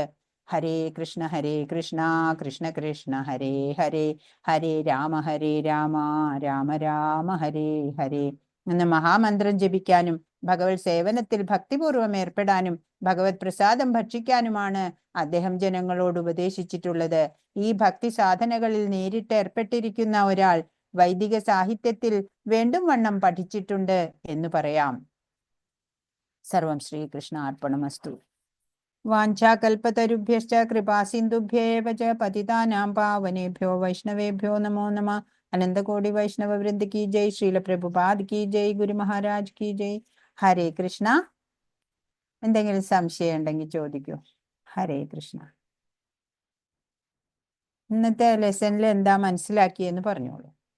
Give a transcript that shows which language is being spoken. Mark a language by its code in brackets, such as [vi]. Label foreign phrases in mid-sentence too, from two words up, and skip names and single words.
[sa] ഹരേ കൃഷ്ണ കൃഷ്ണ കൃഷ്ണ ഹരേ ഹരേ, ഹരേ രാമ രാമ രാമ ഹരേ ഹരേ [ml] എന്ന മഹാമന്ത്രം ജപിക്കാനും ഭഗവത് സേവനത്തിൽ ഭക്തിപൂർവം ഏർപ്പെടാനും ഭഗവത് പ്രസാദം ഭക്ഷിക്കാനുമാണ് അദ്ദേഹം ജനങ്ങളോട് ഉപദേശിച്ചിട്ടുള്ളത്. ഈ ഭക്തി സാധനകളിൽ നേരിട്ട് ഏർപ്പെട്ടിരിക്കുന്ന ഒരാൾ വൈദിക സാഹിത്യത്തിൽ വേണ്ടും വണ്ണം പഠിച്ചിട്ടുണ്ട് എന്ന് പറയാം. [sa] സർവം ശ്രീകൃഷ്ണാർപ്പണമസ്തു. വാഞ്ചാകൽപതരുഭ്യശ്ച കൃപാസിന്ധുഭ്യേവ ച പതിതാനാം പാവനേഭ്യോ വൈഷ്ണവേഭ്യോ നമോ നമഃ. [hi] अनंतकोटि वैष्णव वृंद की जय. श्रील प्रभुपाद की जय. गुरु महाराज की जय. [sa] ഹരേ കൃഷ്ണ. [ml] എന്തെങ്കിലും സംശയം ഉണ്ടെങ്കിൽ ചോദിക്കൂ. [sa] ഹരേ കൃഷ്ണ. [ml] ഇന്നത്തെ ലെസണിൽ എന്താ മനസ്സിലാക്കിയെന്ന് പറഞ്ഞോളൂ.